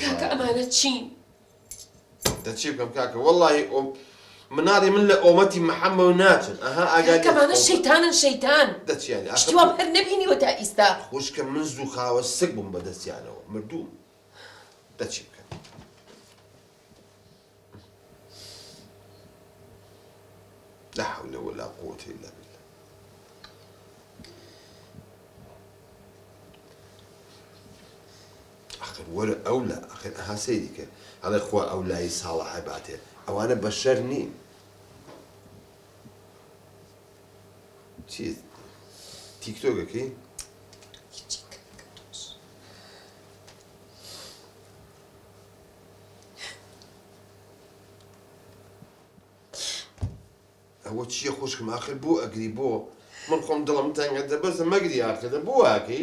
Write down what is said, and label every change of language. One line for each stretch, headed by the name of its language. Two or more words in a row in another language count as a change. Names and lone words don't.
Central Kurdish: کاکە ئەمانە چین دەچی بکەم کاکە وەڵڵاهی مناڵی من لە ئۆمەتی محەممەد ناچن ئەها ئاگای کەمانە شەیتانن شەیتان دەچیانی شتیوام هەر نەبینیوە تا ئیستا خوشکە من زوو خاوە سک بووم بەدەستیانەوە مردووم دەچی بکەن
Arabic: لا حول ولا قوة إلا بالله
Central Kurdish: آخر وەرە ئەو لا آخر ئەها سەیریکە ئەڵێ خوا ئەو لای ساڵحە باتێ ئەوانە بەشەر نین چی تیکتۆکەکەی ئەوە چییە خوشکم ئاخر بۆ ئەگری بۆ من خۆم دڵم تەنگە دەبەزە مەگری ئاخردە بۆ واکەی